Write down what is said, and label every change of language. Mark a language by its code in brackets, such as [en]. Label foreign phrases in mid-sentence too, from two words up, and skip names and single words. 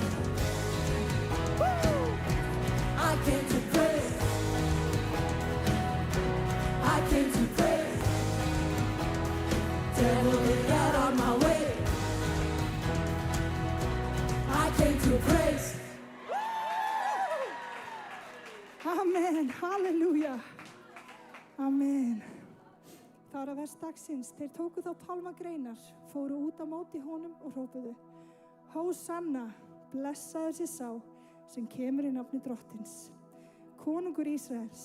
[en] Woo! I came to praise. I came to praise. Devil, get out my way. I came to praise. Amen, halleluja. [is] Amen. Það var að vers dagsins. Þeir tóku þá pálmagreinar, fóru út á móti honum og hrópuðu: Hósanna, blessaður sé sá sem kemur í nafni Drottins, konungur Ísraels.